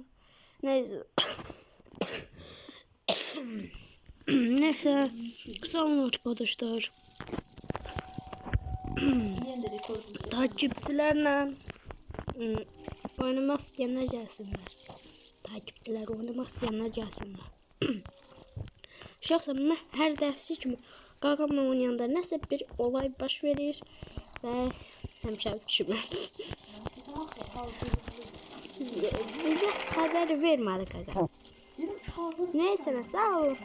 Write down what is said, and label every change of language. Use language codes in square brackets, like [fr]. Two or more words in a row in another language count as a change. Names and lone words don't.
[tr] Neyse. Neyse. Sağ olun arkadaşlar. Takipçilerle oynamak isteyenler gelsinler. Takipçiler oynamak isteyenler gelsinler. [az] Şahsen mən hər dəfsi kimi qaqamla oynayanda nəsə bir olay baş verir və həmişə kimi bizə xəbər vermədi qaqa. Neysə, sağ ol.